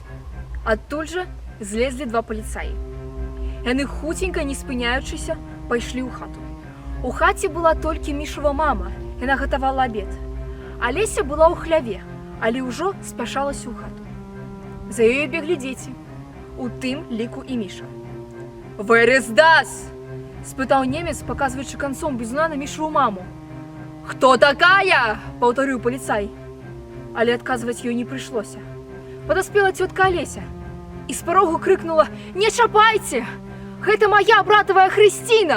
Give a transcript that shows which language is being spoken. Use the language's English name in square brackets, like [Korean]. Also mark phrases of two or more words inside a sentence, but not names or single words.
[Belarusian] Адтуль жа злезлі два паліцаі. Яны хуценька, не спыняючыся, пайшлі ў хату. У хаце была толькі Мішава мама, яна гатавала абед. Алеся была ў хляве, але ўжо спяшалася ў хату. За ёю беглі дзеці, у тым ліку і Міша. [German] «Where is das?» – [Belarusian] спытаў немец, паказваючы канцом бізуна на Мішаву маму. «Хто такая?» – паўтарыў паліцай. Але адказваць ёй не прыйшлося. Падаспела цётка Алеся і з парогу крыкнула: «Не чапайце! Гэта моя братавая Хрысціна!»